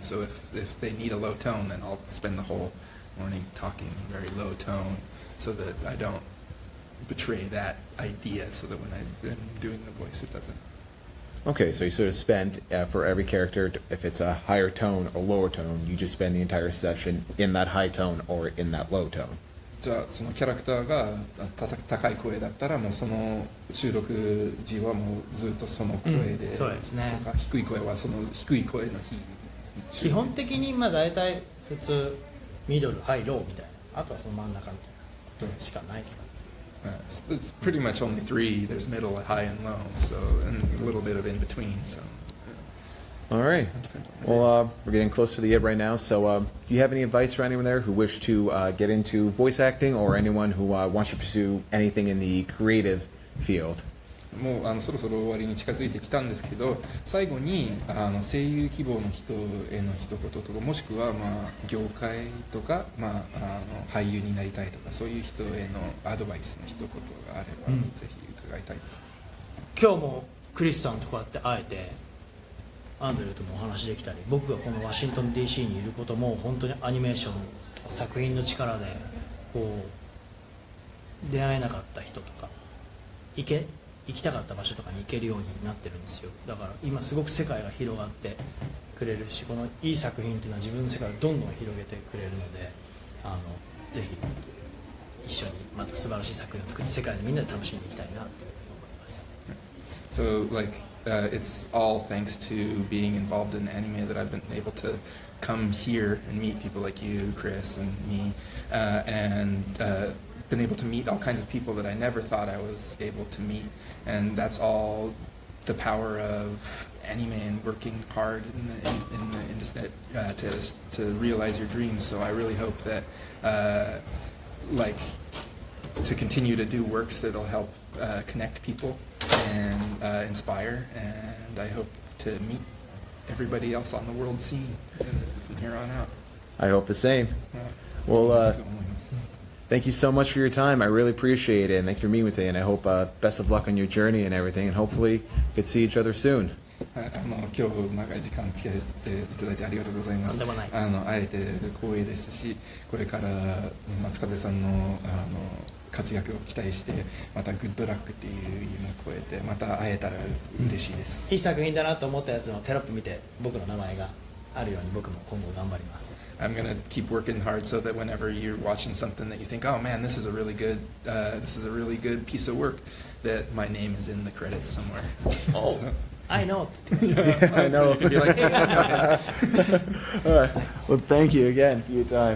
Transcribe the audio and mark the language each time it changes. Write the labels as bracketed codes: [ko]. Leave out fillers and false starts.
[en] So if they need a low tone, then I'll spend the whole morning talking in a very low tone, so that I don't betray that idea. So that when I'm doing the voice, it doesn't. Okay, so you sort of spend for every character, if it's a higher tone or lower tone, you just spend the entire session in that high tone or in that low tone. [ja] じゃあそのキャラクターが高い声だったらもうその収録時はもうずっとその声で、そうですね。とか低い声はその低い声の基本的にまあ大体普通ミドルハイローみたいなあとはその真ん中みたいなことしかないですか。 [en] It's pretty much only 3. There's middle, high, and low, so and a little bit of in between. So. All right. Well, we're getting close to the end right now. So, do you have any advice for anyone there who wish to get into voice acting, or anyone who wants to pursue anything in the creative field? [ja] もうそろそろ終わりに近づいてきたんですけど、最後に声優希望の人への一言とか、もしくは業界とか俳優になりたいとかそういう人へのアドバイスの一言があれば、ぜひ伺いたいです。今日もクリスさんとこうやって会えてアンドレューともお話できたり、僕がこのワシントン DC にいることも本当にアニメーションとか作品の力でこう出会えなかった人とか行きたかった場所とかに行けるようになってるんですよ。だから今すごく世界が広がってくれるし、このいい作品っていうのは自分の世界をどんどん広げてくれるので、ぜひ一緒にまた素晴らしい作品を作って世界でみんなで楽しんでいきたいなって思います。 [en] So like it's all thanks to being involved in anime that I've been able to come here and meet people like you, Chris, and me, and been able to meet all kinds of people that I never thought I was able to meet, and that's all the power of anime and working hard in the industry to realize your dreams. So I really hope that like to continue to do works that'll help connect people and inspire, and I hope to meet everybody else on the world scene from here on out. I hope the same. Well, thank you so much for your time. I really appreciate it, and thanks for meeting with me, and I hope best of luck on your journey and everything, and hopefully we could see each other soon. [ja] 今日長い時間付き合っていただいてありがとうございます。会えて光栄ですし、これから松風さんの活躍を期待して、またグッドラックっていう夢を超えてまた会えたら嬉しいです。いい作品だなと思ったやつのテロップ見て僕の名前があるように僕も今後頑張ります。 [en] I'm gonna keep working hard so that whenever you're watching something that you think, oh man, this is a really good piece of work, that my name is in the credits somewhere. Oh. So. I know. I know. So you can be like, hey, All right. Well, thank you again for your time.